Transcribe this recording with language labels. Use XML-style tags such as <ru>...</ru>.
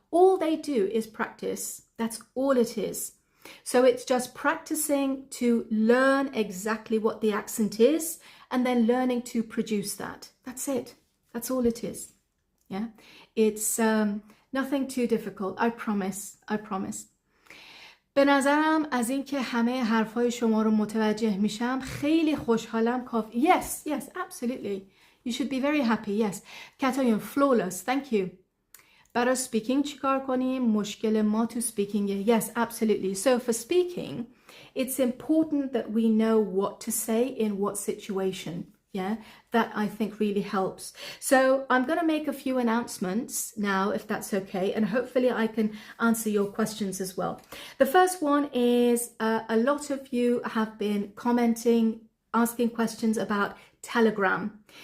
<en>All they do is practice. That's all it is. So it's just practicing to learn exactly what the accent is and then learning to produce that. That's it. That's all it is. Yeah, it's nothing too difficult. I promise. I promise.</en> <fa>به نظرم از اینکه همه حرفای شما رو متوجه میشم خیلی خوشحالم.</fa> <en>Yes, yes, absolutely. You should be very happy. Yes. Katayan, flawless. Thank you.</en> <fa>برای speaking چیکار کنیم؟ مشکل ما تو speaking.</fa> <en>Yes, absolutely. So for speaking, it's important that we know what to say in what situation. Yeah, that I think really helps. So I'm going to make a few announcements now, if that's okay, and hopefully I can answer your questions as well. The first one is a lot of you have been commenting, asking questions about Telegram.</en>